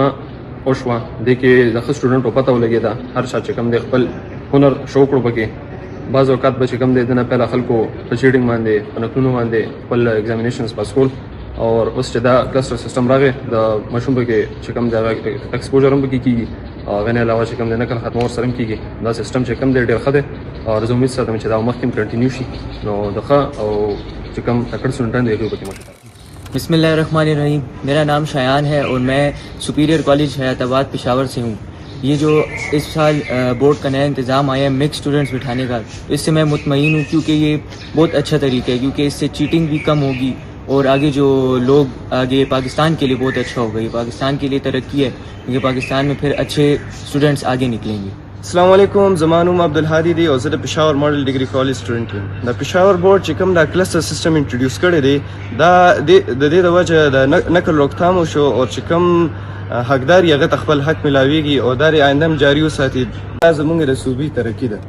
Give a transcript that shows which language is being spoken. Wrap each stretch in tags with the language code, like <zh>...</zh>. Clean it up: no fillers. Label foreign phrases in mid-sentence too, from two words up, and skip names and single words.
<ps>وشوه دې کې د ښه سټوډنټو پته ولګېده هر چا چې کوم دی خپل هنر شو کړو پکې بعض اوقات به چې کوم دی د نه پهله خلکو په چیټینګ باندې په نقلونو باندې خپل ایگزامینیشنز پاس کول او اوس چې دا</ps> <en>cluster system</en> <ps>راغی د ماشوم پکې چې کوم دی ایکسپوژر هم پکې کېږي هغه نه علاوه چې کوم دی نقل ختمه ورسره هم کېږي دا سیستم چې کوم دی ډېر ښه دی او زه امید ساتم چې دا مخکې هم کنټینیو شي نو د ښه او چې کوم تکړه سټوډنټان دی هغوی پکې مشرف</ps> <ur>بسم اللہ الرحمن الرحیم۔ میرا نام شایان ہے اور میں سپیریئر کالج حیات آباد پشاور سے ہوں. یہ جو اس سال بورڈ کا نیا انتظام آیا ہے</ur> <en>mix students</en> <ur>بٹھانے کا، اس سے میں مطمئن ہوں کیونکہ یہ بہت اچھا طریقہ ہے، کیونکہ اس سے چیٹنگ بھی کم ہوگی اور آگے جو لوگ آگے پاکستان کے لیے بہت اچھا ہوگا. یہ پاکستان کے لیے ترقی ہے کیونکہ پاکستان میں پھر اچھے سٹوڈنٹس آگے نکلیں گے.</ur> <ps>السلام علیکم زما نوم عبدالهادي دی او زه د پېښور ماډل ډیګري کالج سټوډنټ یم د پېښور بورډ چې کوم دا</ps> <en>cluster system</en> <ps>انټروډیوس کړی دی دا د دې د وجه د نقل روکتھام وشو او چې کوم حقدار یې هغه ته خپل حق میلاویږي او دا یې آینده هم جاري وساتي دا زموږ د صوبې ترقي ده.</ps>